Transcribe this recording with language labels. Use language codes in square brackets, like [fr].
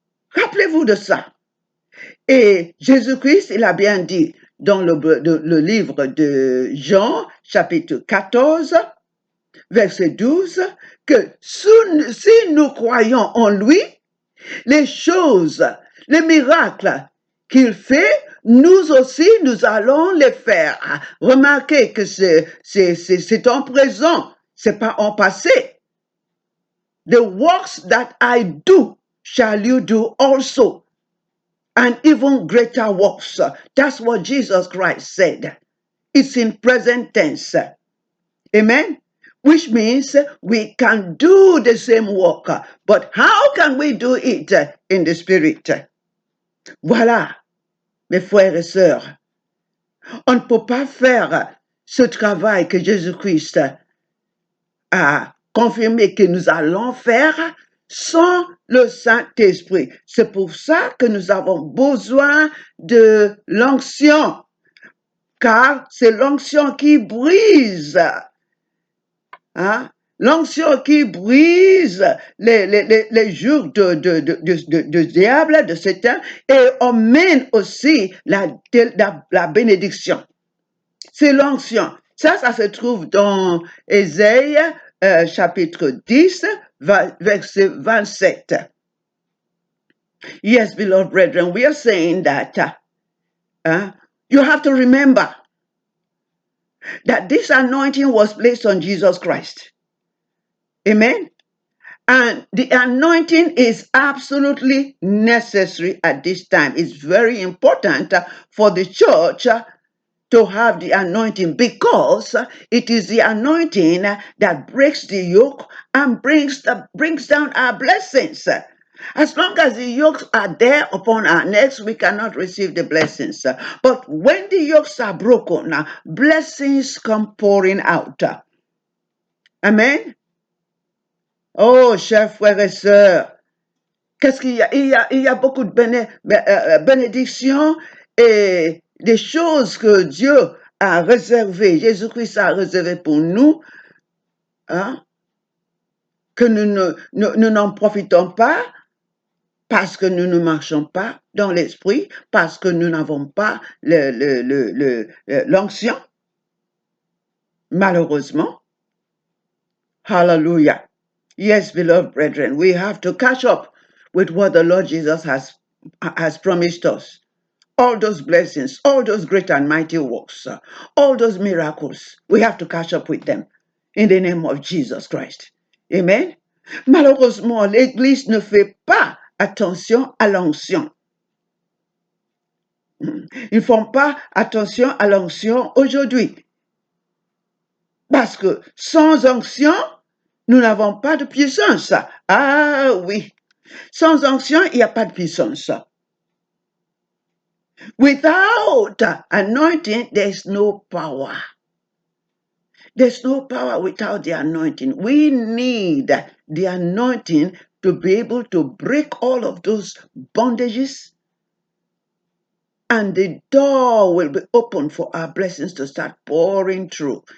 [fr] Rappelez-vous de ça. Et Jésus-Christ, il a bien dit dans le livre de Jean, chapitre 14, verset 12, que si nous croyons en lui, les choses, les miracles qu'il fait, nous aussi, nous allons les faire. Remarquez que c'est en présent, c'est pas en passé. [en] The works that I do shall you do also, and even greater works. That's what Jesus Christ said. It's in present tense. Amen? Which means we can do the same work. But how can we do it in the spirit? [fr] Voilà, mes frères et sœurs. On ne peut pas faire ce travail que Jésus-Christ a confirmé que nous allons faire sans le Saint-Esprit. C'est pour ça que nous avons besoin de l'onction, car c'est l'onction qui brise. Hein? L'onction qui brise les jours de diable, de Satan, et emmène aussi la bénédiction. C'est l'onction. Ça se trouve dans Ésaïe, chapitre 10, verset 27. [en] Yes, beloved brethren, we are saying that you have to remember that this anointing was placed on Jesus Christ. Amen. And the anointing is absolutely necessary at this time. It's very important for the church to have the anointing, because it is the anointing that breaks the yoke and brings down our blessings. As long as the yokes are there upon our necks, we cannot receive the blessings. But when the yokes are broken, blessings come pouring out. Amen. [fr] Oh, chers frères et sœurs, qu'est-ce qu'il y a? Il y a beaucoup de bénédictions et des choses que Dieu a réservées, Jésus-Christ a réservé pour nous, hein, que nous n'en profitons pas parce que nous ne marchons pas dans l'esprit, parce que nous n'avons pas l'onction. Malheureusement. Hallelujah. [en] Yes, beloved brethren, we have to catch up with what the Lord Jesus has promised us. All those blessings, all those great and mighty works, all those miracles, we have to catch up with them in the name of Jesus Christ. Amen. [fr] Malheureusement, l'Église ne fait pas attention à l'onction. Ils ne font pas attention à l'onction aujourd'hui. Parce que sans onction, nous n'avons pas de puissance. Ah oui, Sans onction, il n'y a pas de puissance. [en] Without anointing, there's no power. There's no power without the anointing. We need the anointing to be able to break all of those bondages, and the door will be open for our blessings to start pouring through.